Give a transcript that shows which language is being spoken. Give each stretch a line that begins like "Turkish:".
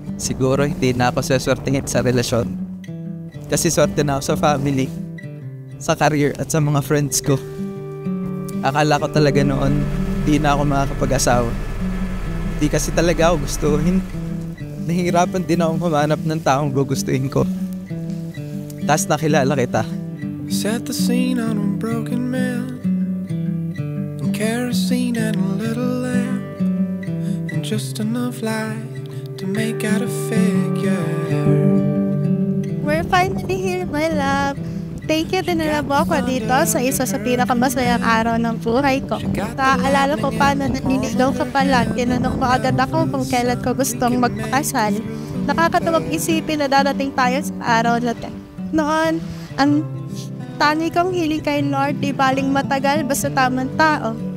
Filipino: Siguro hindi na ako saswertengin sa relasyon. Kasi swerte na ako sa family, sa career at sa mga friends ko. Akala ko talaga noon hindi na ako makakapag-asawa. Hindi kasi talaga ako gustuhin. Nahihirapan din ako humanap ng taong gugustuhin ko. Tapos nakilala kita.
English: Set the scene on a broken man, and kerosene and a little lamp, and just enough light to make out a figure. We're finally here, my love. Thank you
Filipino: din na mo ako dito sa isa sa pinakamasayang araw ng buhay ko. Naaalala ko pa na naniligaw ka pala. Tinanong mo agad ako kung kailan ko gustong magpakasal. Nakakatuwag isipin na darating tayo sa araw na noon, ang tani kong hiling kay Lord, di baling matagal, basta tamang tao.